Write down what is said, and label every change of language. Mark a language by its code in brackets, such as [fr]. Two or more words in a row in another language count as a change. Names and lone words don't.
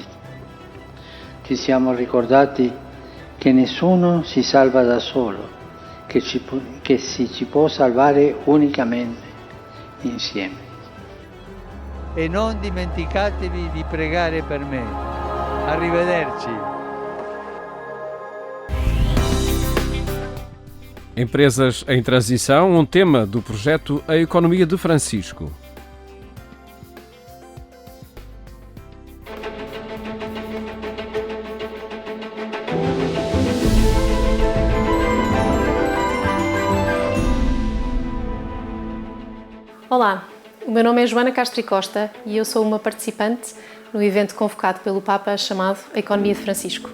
[it] Ci siamo ricordati che nessuno si salva da solo, che si ci può salvare unicamente insieme. E non dimenticatevi di pregare per me. Arrivederci. [pt] Empresas em transição, um tema do projeto A Economia de Francisco. Olá, o meu nome é Joana Castro Costa e eu sou uma participante no evento convocado pelo Papa chamado A Economia de Francisco.